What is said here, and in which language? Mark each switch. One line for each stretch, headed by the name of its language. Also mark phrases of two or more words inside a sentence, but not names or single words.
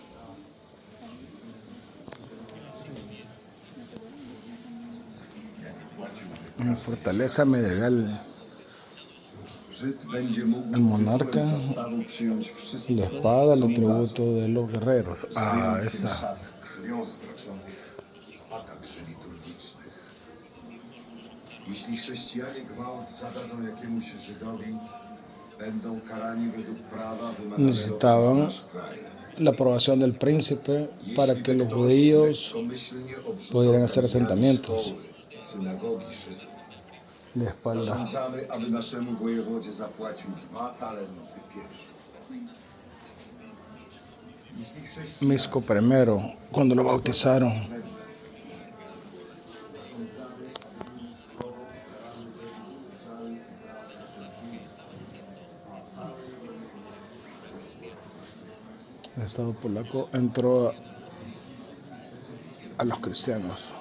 Spanish: Una fortaleza medieval. El monarca y la espada, el atributo de los guerreros. Ah, está.
Polish: Jeśli chrześcijanie gwałt zadadzą jakiemuś Żydowi, będą karani według prawa wymaganego przez nasz kraj.
Spanish: La aprobación del príncipe para que los judíos pudieran hacer asentamientos.
Polish: Synagogi Żydów.
Spanish: De espalda.
Polish: Zarządzamy, aby naszemu wojewodzie zapłacił 2 talenty pieprzu.
Spanish: Misco primero, cuando lo bautizaron. El Estado polaco entró a los cristianos.